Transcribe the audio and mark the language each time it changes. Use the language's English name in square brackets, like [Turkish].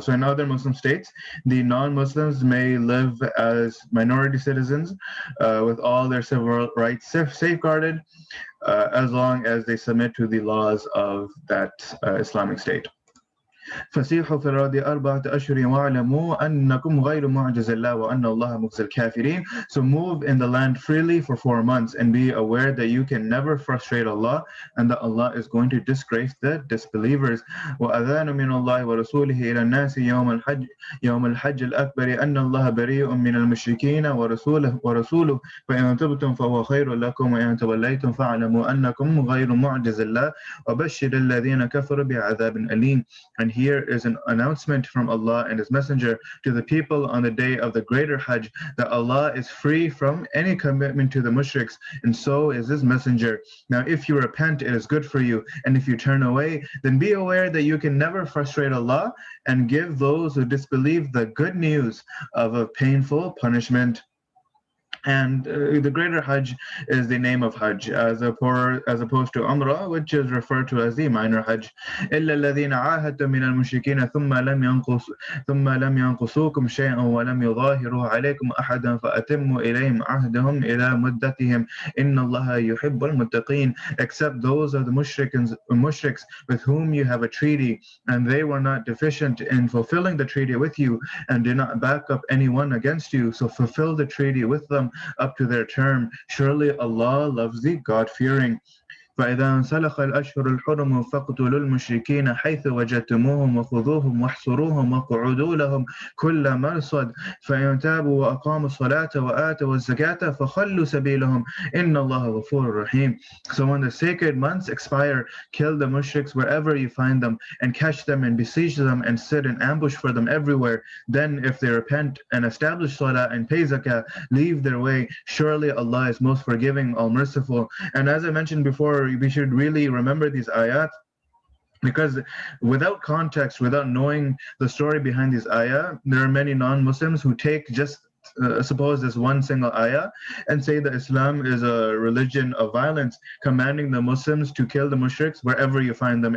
[English] So in other Muslim states, the non-Muslims may live as minority citizens with all their civil rights safeguarded as long as they submit to the laws of that Islamic state. [Arabic] فسيحوا في الأرض 4 أشهر واعلموا أنكم غير معجز الله وأن الله مخزي الكافرين. [English] So move in the land freely for 4 months and be aware that you can never frustrate Allah and that Allah is going to disgrace the disbelievers. [Arabic] وأذان من الله ورسوله إلى الناس يوم الحج الأكبر أن الله بريء من المشركين ورسوله فإن تبتم فهو خير لكم وإن توليتم فاعلموا أنكم غير معجز الله وبشر الذين كفروا بعذاب أليم. [English] And here is an announcement from Allah and His Messenger to the people on the day of the greater Hajj that Allah is free from any commitment to the mushriks, and so is His Messenger. Now, if you repent, it is good for you, and if you turn away, then be aware that you can never frustrate Allah and give those who disbelieve the good news of a painful punishment. And the greater Hajj is the name of Hajj, as opposed to Umrah, which is referred to as the minor Hajj. [Arabic] إلا الذين عاهدتم من المشركين ثم لم ينقصوكم شيئا ولم يظاهروا عليكم أحدا فأتموا إليهم عهدهم إلى مدتهم إن الله يحب المتقين. [English] Except those of the mushriks with whom you have a treaty, and they were not deficient in fulfilling the treaty with you, and did not back up anyone against you. So fulfill the treaty with them up to their term. Surely Allah loves the God-fearing. [Arabic] فإذا انسلخ الأشهر الحرم فاقتلوا المشركين حيث وجدتموهم وخذوهم واحصروهم واقعدوا لهم كل مرصد فإن تابوا وأقاموا الصلاة وآتوا الزكاة فخلوا سبيلهم إن الله غفور رحيم. [English] So when the sacred months expire, kill the mushriks wherever you find them and catch them and besiege them and sit in ambush for them everywhere. Then if they repent and establish salah and pay zakah, leave their way. Surely Allah is most forgiving, all merciful. And as I mentioned before, we should really remember these ayat, because without context, without knowing the story behind these ayah, there are many non-Muslims who take just suppose this one single ayah and say that Islam is a religion of violence, commanding the Muslims to kill the mushriks wherever you find them.